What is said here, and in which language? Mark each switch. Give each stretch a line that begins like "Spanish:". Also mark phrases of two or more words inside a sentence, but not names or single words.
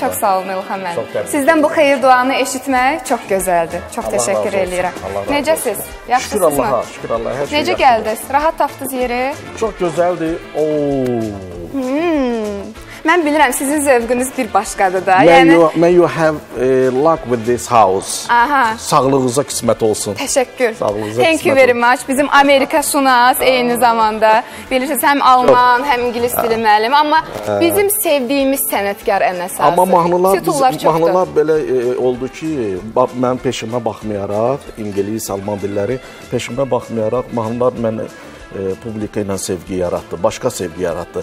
Azerbaijani: Çox sağ olun İlham müəllim. Sizdən bu xeyir duanı eşitmək çox gözəldir. Çox təşəkkür edirəm. Necəsiz? Yaxşısınızmı? Şükür Allaha, şükür Allaha. Hər şey necə gəldiniz? Rahat tapdınız yeri? Çox gözəldir. Mən bilirəm sizin zövqünüz bir başqadır da.
English: May you have luck with this house. Aha.
Azerbaijani: Sağlığınıza qismət olsun. Təşəkkür. Sağlığınıza
English: Thank you very much.
Azerbaijani: Bizim Amerika şunas eyni zamanda. Bilirsiniz, həm Alman, həm İngilis dili müəllimi. Amma bizim sevdiyimiz sənətkar ən əsası. Amma mahnılar belə oldu ki, mən peşimə baxmayaraq, İngilis, Alman dilləri peşimə baxmayaraq, mahnılar mənə publika ilə sevgi yaratdı, başqa sevgi yaratdı.